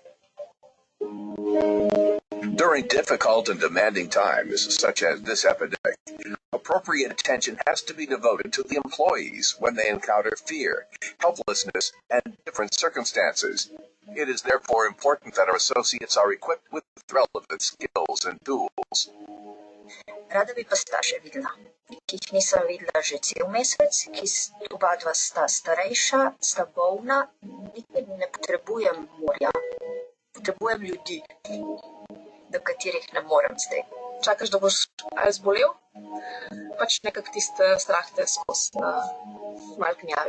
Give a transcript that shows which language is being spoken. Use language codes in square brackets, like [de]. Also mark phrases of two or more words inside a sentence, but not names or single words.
[en] During difficult and demanding times, such as this epidemic, appropriate attention has to be devoted to the employees when they encounter fear, helplessness, and different circumstances. It is therefore important that our associates are equipped with relevant skills and tools. [sl] Rada bi pa starše videla, ki jih nisem videla že cel mesec, ki oba dva sta starejša, sta bolna, nikaj ne potrebujem morja, potrebujem ljudi, do katerih ne morem zdaj. Čakaš, da boš ali zbolel, pač nekak tiste strah te skozi malo gnjavi.